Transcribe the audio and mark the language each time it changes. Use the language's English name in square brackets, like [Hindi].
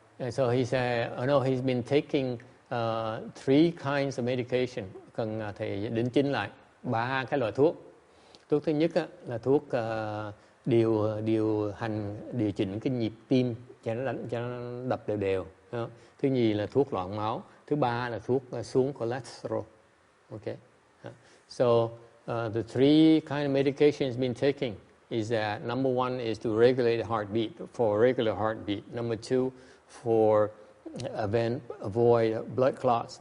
[English] So he said, no, he's been taking 3 kinds of medication. [Vietnamese] Cần thầy đính chính lại 3 cái loại thuốc. Thuốc thứ nhất á, là thuốc điều chỉnh cái nhịp tim cho nó đập đều đều. Thứ nhì là thuốc loãng máu. Thứ ba là thuốc xuống cholesterol. [English] Okay. So the 3 kind of medication he's been taking is that number 1 is to regulate the heartbeat, for regular heartbeat. Number 2, for avoid blood clots.